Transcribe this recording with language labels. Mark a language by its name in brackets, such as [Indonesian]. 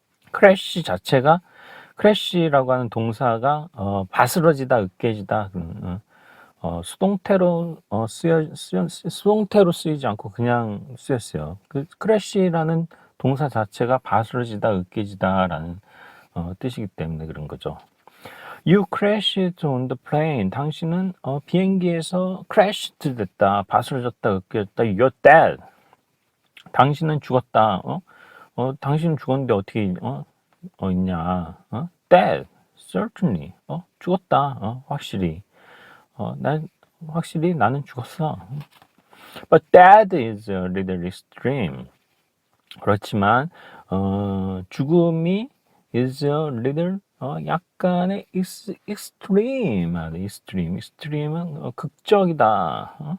[Korean] 크래시 자체가 크래시라고 하는 동사가 바스러지다, 으깨지다. 수동태로 수동태로 쓰이지 않고 그냥 쓰였어요. 그 크래시라는 동사 자체가 바스러지다, 으깨지다라는 뜻이기 때문에 그런 거죠. [English] You crashed on the plane. [Korean] 당신은 비행기에서 crashed 됐다, 바스러졌다, 으깨졌다. [English] You're dead. [Korean] 당신은 죽었다. 당신은 죽었는데 어떻게 있냐? [English] Dead. Certainly. [Korean] 죽었다. 확실히. 확실히 나는 죽었어. [English] But that is a little extreme. [Korean] 그렇지만 죽음이 [English] is a little [Korean] 약간의 [English] extreme. [Korean] extreme은 극적이다.